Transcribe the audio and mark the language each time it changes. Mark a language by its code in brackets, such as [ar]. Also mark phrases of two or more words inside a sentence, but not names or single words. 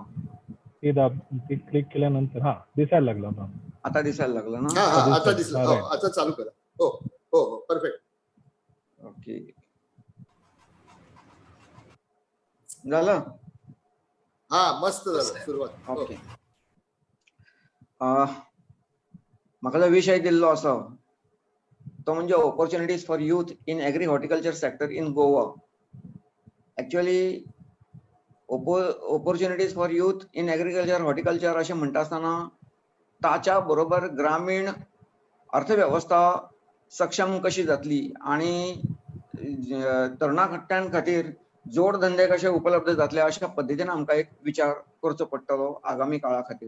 [mr] ते क्लिक केल्यानंतर हा दिसायला लागला ना. आता दिसायला लागलं ना? हा आता दिसलं. हो, आता चालू करा. हो हो हो परफेक्ट. ओके. झालं? हा मस्त झालं सुरुवात. ओके. [kok] म्हाका जो विषय दिल्लो आसा तो म्हणजे [en] opportunities for youth in agri horticulture sector in Goa. actually opportunities for youth in agriculture horticulture [kok] अशें म्हणटा आसतना ताच्या बरोबर ग्रामीण अर्थवेवस्था सक्षम कशी जातली आणि तरणाट्यां खातीर जोडधंदे कशे उपलब्ध जातले अशा पद्दतीन आमकां एक विचार करचो पडटलो आगामी काळा खातीर.